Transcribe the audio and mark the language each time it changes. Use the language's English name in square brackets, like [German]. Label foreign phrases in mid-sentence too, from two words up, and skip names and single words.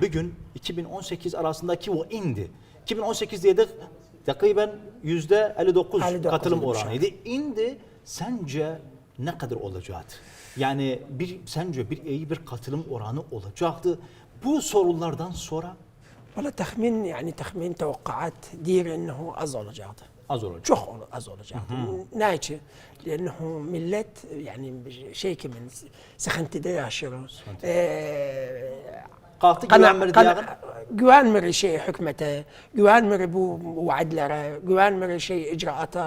[Turkish] Bir gün 2018 arasındaki o indi. 2018 dedik takriben %59 katılım oranıydı. İndi sence ne kadar olacaktı? Yani sence iyi bir katılım oranı olacaktı. Bu sorunlardan sonra [Arabic] والله تخمين توقعات دير انه [Turkish] az olacaktı. Az olacak. Çok az olacaktı. Niçin? لانه millet yani şey kimin sıkıntıda yaşıyor. Güvenmir hükümete, güvenmir bu vaadlere, güvenmir icraata.